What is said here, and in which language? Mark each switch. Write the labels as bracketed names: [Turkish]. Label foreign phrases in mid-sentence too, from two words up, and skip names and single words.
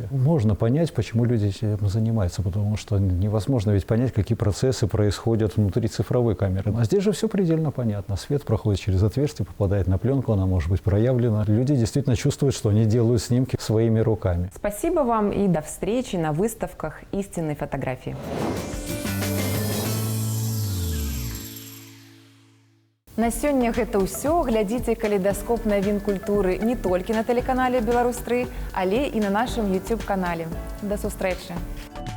[Russian] Можно понять, почему люди этим занимаются, потому что невозможно ведь понять, какие процессы происходят внутри цифровой камеры. А здесь же все предельно понятно. Свет проходит через отверстие, попадает на пленку, она может быть проявлена. Люди действительно чувствуют, что они делают снимки своими руками. Спасибо вам и до встречи на выставках истинной фотографии. [Belarusian] На сёння гэта ўсё. Глядзіце калейдаскоп навін культуры не толькі на тэлеканале «Беларусь 3, але і на нашым YouTube-канале. Да сустрэчы!